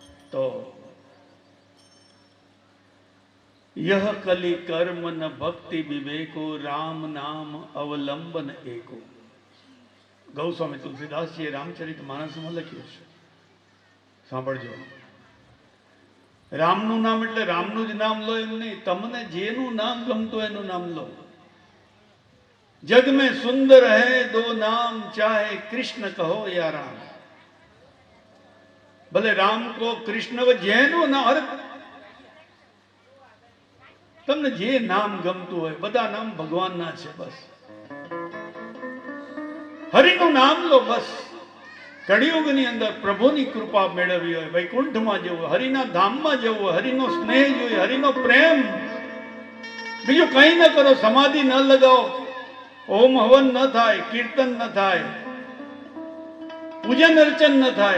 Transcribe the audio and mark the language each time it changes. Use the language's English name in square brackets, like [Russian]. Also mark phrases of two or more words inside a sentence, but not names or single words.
[Hindi] તો यह कलि कर्म न भक्ति विवेको राम नाम अवलंबन एको. [Gujarati] ગૌસ્વામી તુલસીદાસજીએ રામચરિત માનસમાં લખ્યું છે, સાંભળજો. રામનું નામ એટલે રામનું જ નામ લો એમ નહીં, તમને જેનું નામ ગમતું હોય એનું નામ લો. [Hindi] જગ में सुंदर है दो नाम चाहे कृष्ण कहो या राम. [Gujarati] ભલે રામ કો કૃષ્ણ કો જેનું નામ, અરે તમને જે નામ ગમતું હોય, બધા નામ ભગવાનના છે. બસ હરિનું નામ લો. બસ કળિયુગની અંદર પ્રભુની કૃપા મેળવવી હોય, વૈકુંઠમાં જવું, હરિના ધામમાં જવું, હરિનો સ્નેહ જોઈએ, હરિનો પ્રેમ, બીજું કંઈ ન કરો, સમાધિ ન લગાવો, ઓમ હવન ન થાય, કીર્તન ન થાય, પૂજન અર્ચન ન થાય.